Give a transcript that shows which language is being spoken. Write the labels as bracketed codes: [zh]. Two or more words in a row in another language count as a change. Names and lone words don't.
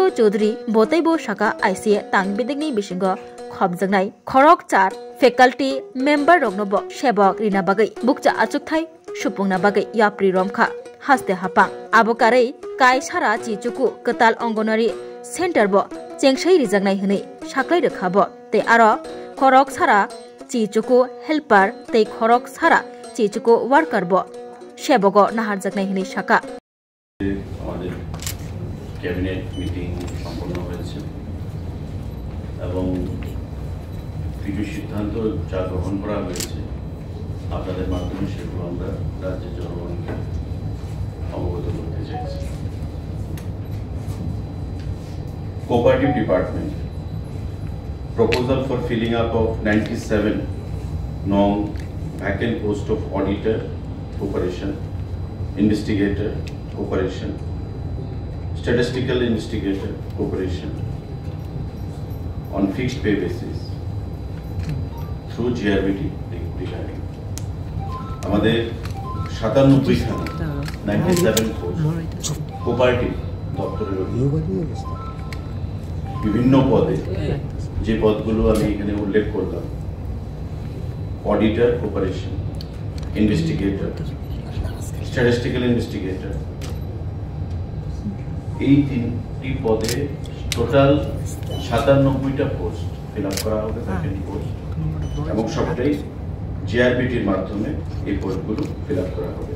[brx] चौधरी बतैबो शाखा आईसीए तांगबेदेगनि बिसिंगाव खाबजानाय खरक चार [en] faculty member [brx] रगनबो सेबक रिना बागै बुकचा आचुक थाइ सुपुंना बागै याप्रि रमखा हास्ते हापां आबोकारै काय सारा चिचुकु कताल अंगनारि सेंटर बो चेंगसै रिजागनाय हनै साख्लाय रखाबो ते आरो खरक सारा चिचुकु हेल्पार ते खरक सारा चिचुकु वर्कर बो सेबगो नाहार जागनाय हनै शाखा [bn] আমাদের [en] cabinet meeting [bn] সম্পন্ন হয়েছে এবং কিছু সিদ্ধান্ত যা গ্রহণ করা হয়েছে আপনাদের মাধ্যমে সেগুলো আমরা রাজ্যের জনগণকে অবগত করতে চাইছি। [en] Cooperative Department proposal for filling up of 97 non-vacant post of auditor cooperation, investigator cooperation, statistical investigator cooperation on fixed pay basis through GRBT regarding [bn] আমাদের 97 খানা 97 পোস্ট কোঅপারেটিভ দপ্তরের বিভিন্ন পদে যে পদগুলো আমি এখানে উল্লেখ করলাম [en] auditor cooperation investigator statistical investigator [bn] এই তিনটি পদে টোটাল 97টা পোস্ট [en] fill up [bn] করা হবে [en] vacant post [bn] এবং সবটাই জিআরবিটির মাধ্যমে এই পোস্টগুলো [en] fill up [bn] করা হবে।